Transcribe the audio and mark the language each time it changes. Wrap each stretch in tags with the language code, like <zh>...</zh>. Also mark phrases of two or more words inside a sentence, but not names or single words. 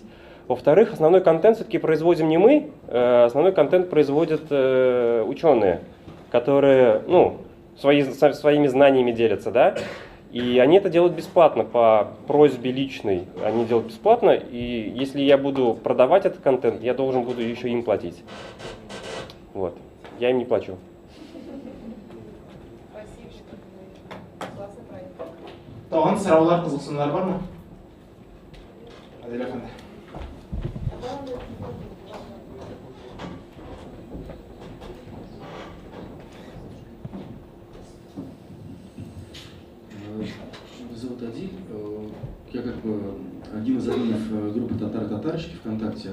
<ru>Во-вторых, основной контент все-таки производим не мы, основной контент производят ученые, которые, ну, своими знаниями делятся, да, и они это делают бесплатно, по просьбе личной, они делают бесплатно, и если я буду продавать этот контент, я должен буду еще им платить. Вот, я им не плачу.</ru> <tt>Тагын сораулар, кызыксынуулар бармы? Адил әфәнде.</tt> <ru>Меня зовут Адиль. Я как бы один из админов группы «Татары-татарочки» ВКонтакте.</ru>